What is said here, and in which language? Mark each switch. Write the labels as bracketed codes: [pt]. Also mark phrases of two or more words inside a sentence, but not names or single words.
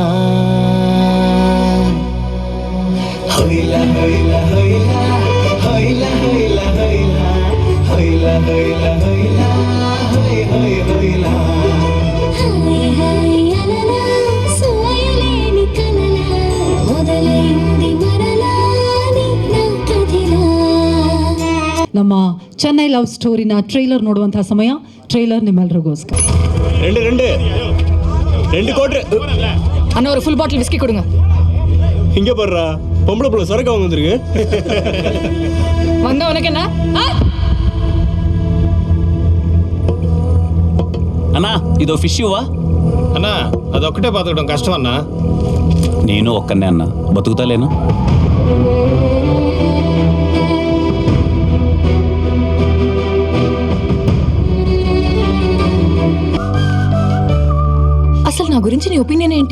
[kn] హొయిలా హొయిలా హొయిలా హొయిలా హొయిలా హొయిలా హొయిలా హొయిలా హొయిలా హొయ్ హొయ్ హొయిలా. ನಮ್ಮ ಚೆನ್ನೈ ಲವ್ ಸ್ಟೋರಿನ ಟ್ರೈಲರ್ ನೋಡುವಂತಹ ಸಮಯ. ಟ್ರೈಲರ್ ನಿಮ್ಮೆಲ್ಲರಿಗೋಸ್ಕರ. 2 ಕೋಟಿ [ta] அண்ணா ஒரு ஃபுல் பாட்டில் விஸ்கி கொடுங்க. இங்க பாருடா பொம்பளை புள்ள சரக்கு அவங்க வந்துருக்கு. வந்த உனக்கு என்ன? [te] అన్నా ఇదో ఫిష్ ఇవ్వా? అన్నా అదొక్కటే బతకడం కష్టం అన్నా. నేను ఒక్కనే అన్నా, బతుకుతాలేను. అసలు నా గురించి నీ ఒపీనియన్ ఏంటి?